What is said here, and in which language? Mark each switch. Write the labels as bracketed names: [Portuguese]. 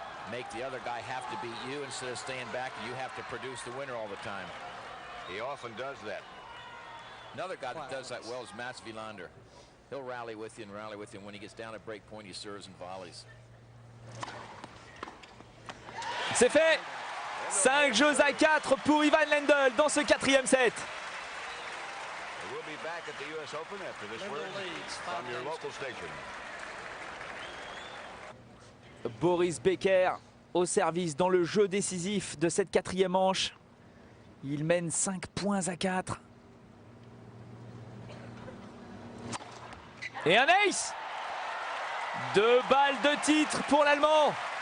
[English] Make the other guy have to beat you instead of staying back and you have to produce the winner all the time. He often does that. Another guy that does that well is Mats Wilander. He'll rally with you and rally with you. And when he gets down at break point, he serves and volleys. [French] C'est fait. 5 jeux à 4 pour Ivan Lendl dans ce 4e set. [English] We'll be back at the US Open after this word from your local station. [French] Boris Becker au service dans le jeu décisif de cette 4e manche. Il mène 5 points à 4. Et un ace! 2 balles de titre pour l'Allemand.